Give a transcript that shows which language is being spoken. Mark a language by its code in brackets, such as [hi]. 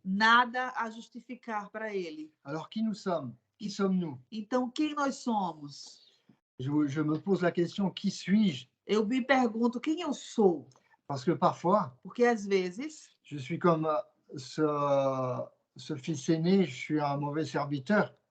[pt] Nada a justificar para ele. [fr] Alors, qui nous sommes? Qui sommes-nous? [pt] Então, quem nós somos? [fr] Je me pose la question, qui suis-je? [pt] Eu me pergunto quem eu sou. [fr] Parce que parfois, [pt] Porque às vezes [fr] je suis comme ce fils aîné, je suis un mauvais serviteur.